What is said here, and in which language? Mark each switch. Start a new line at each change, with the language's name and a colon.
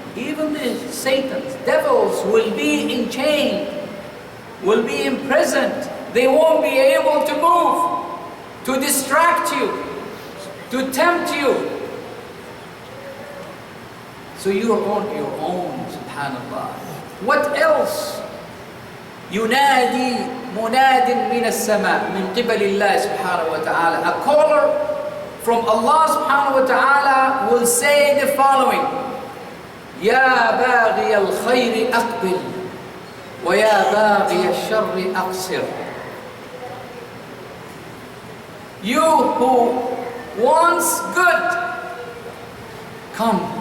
English: Even the Satans, devils will be enchained, will be imprisoned. They won't be able to move, to distract you, to tempt you. So you are on your own, subhanallah. What else?
Arabic: ينادي مناد من السماء من قبل الله سبحانه وتعالى.
English: A caller from Allah subhanahu wa ta'ala will say the following:
Arabic: يا باغي الخير أقبل ويا باغي الشر أقصر
English: You who wants good, come.